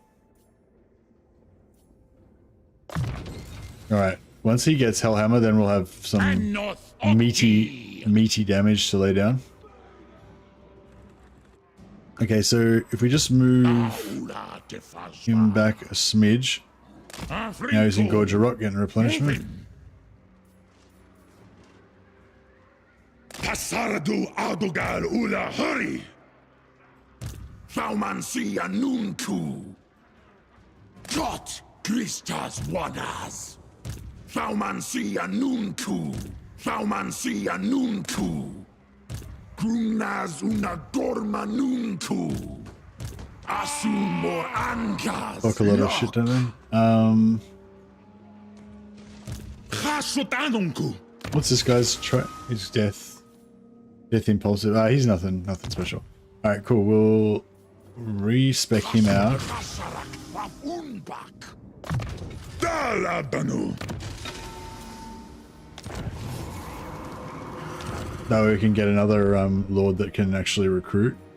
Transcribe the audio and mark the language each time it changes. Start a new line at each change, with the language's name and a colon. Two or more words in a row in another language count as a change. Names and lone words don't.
English: Alright, once he gets Hellhammer, then we'll have some meaty damage to lay down. Okay, so if we just move him back a smidge. Now he's in Gorge of Rock getting replenishment. Pasaradu Adogal Ula hurry! Thaumansia Nunku! Jot Christas Wadas! Thaumansia Nunku! Thaumansia Nunku! Grumnas una Gorma Nunku! Asumor Angas! Talk a lot of shit, don't they? What's this guy's try? His death. Death impulsive. Ah, he's nothing special. Alright, cool. We'll respec him out. Now we can get another lord that can actually recruit.